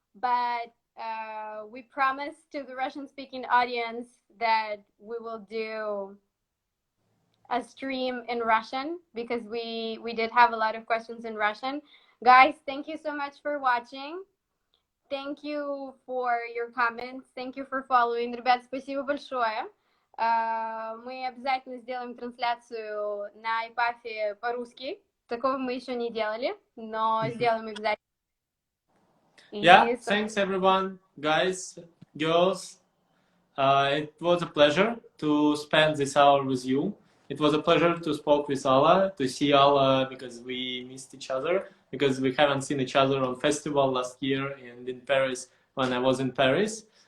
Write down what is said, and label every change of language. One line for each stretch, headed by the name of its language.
English: But we promise to the Russian-speaking audience that we will do a stream in Russian because we did have a lot of questions in Russian. Guys, thank you so much for watching. Thank you for your comments. Thank you for following.
Russian: Ребят, спасибо большое. Мы обязательно сделаем трансляцию на ipaf по-русски. Такого мы еще не делали, но сделаем обязательно.
English: Yeah, thanks everyone, guys, girls. It was a pleasure to spend this hour with you. It was a pleasure to speak with Alla, to see Alla because we missed each other, because we haven't seen each other on festival last year and in Paris when I was in Paris.